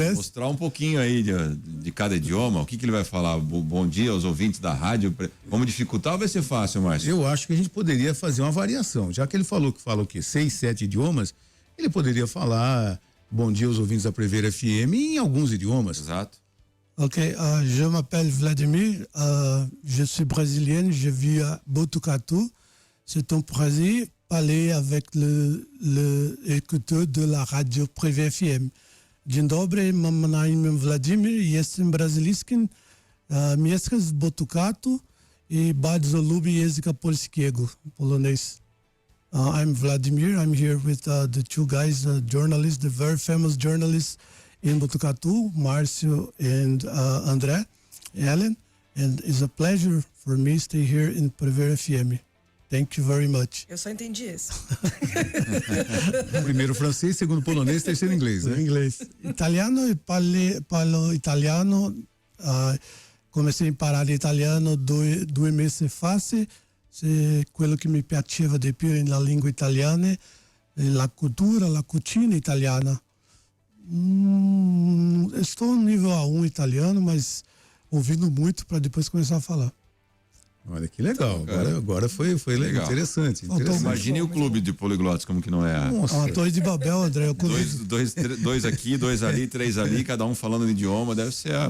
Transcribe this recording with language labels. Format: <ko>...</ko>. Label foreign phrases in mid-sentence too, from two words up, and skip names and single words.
<pt>Mostrar um pouquinho aí de cada idioma, o que ele vai falar. Bom dia aos ouvintes da rádio. Vamos dificultar ou vai ser fácil, Márcio? Eu acho que a gente poderia fazer uma variação. Já que ele falou que fala o quê? 6, 7 idiomas, ele poderia falar bom dia aos ouvintes da Prever FM em alguns idiomas. Exato.</pt> <fr>Ok, je m'appelle Vladimir, je suis brésilienne, je vis à Botucatu. C'est un plaisir parler avec le écouteur de la radio Privée FM.</fr> <pl>Dzień dobry, mam na imię Wladimir, jestem brazylijskim, mieszkam w Botucatu i bardzo lubię języka polskiego, polonês.</pl> <en>I'm Vladimir, I'm here with the two guys, journalists, the very famous journalists in Botucatu, Márcio and André, Ellen, and it's a pleasure for me to stay here in Privée FM. Thank you very much.</en> <pt>Eu só entendi esse. Primeiro francês, segundo polonês, terceiro inglês, né? Inglês.</pt> <it>Italiano, parlo italiano.</it> <pt>Comecei a</pt> <it>imparare italiano 2 mesi fa. Se quello che mi piaceva di più nella lingua italiana è la cultura, la cucina italiana.</it> <pt>Estou no nível A1 italiano, mas ouvindo muito para depois começar a falar. Olha que legal, agora foi legal. Interessante. Imagine o clube de poliglotas, como que não é. Nossa. Uma torre de Babel, André. Dois aqui, 2 ali, 3 ali, cada um falando um idioma, deve ser a</pt>